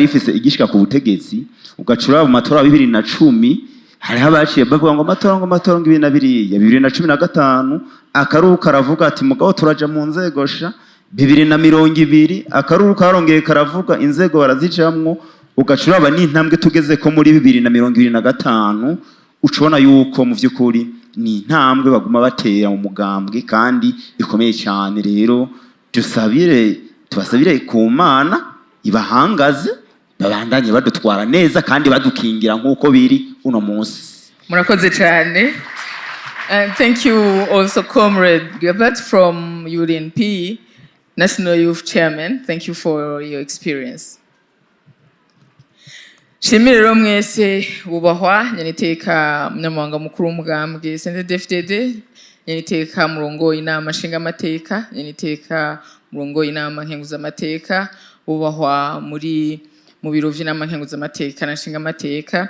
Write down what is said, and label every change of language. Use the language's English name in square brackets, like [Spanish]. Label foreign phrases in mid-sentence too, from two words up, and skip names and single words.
[Rundi] ifise igishika ku butegetsi, ugacura mu matora ya 2010 hari habaciye bavuga ngo amatora ngo 2015 akaruka aravuga ati mugabo turaja mu nzego sha 2020 akaruka karongeye karavuga inzego barazicamwo, ugacuraba n'intambwe tugeze ko muri 2025 ucubona yuko mu vy'ukuri ni intambwe baguma batera mu mugambwe kandi ikomeye cyane. Rero tubasabire ku Mana ibahangaze babandanye badutwara neza kandi badukingira nk'uko biri uno munsi. Murakoze cyane. [English] And thank you also Comrade Gilbert from UNP, National Youth Chairman. Thank you for your experience. [Rundi] Shimire rero mwese bubahwa nyaniteka munyamabanga mukuru w'umugambwe CNDD-FDD, nyaniteka murongo inama nshingamateka, nyaniteka murongo inama nkenguzamateka, bubahwa mu biro vy'inama nkenguzamateka na nshingamateka.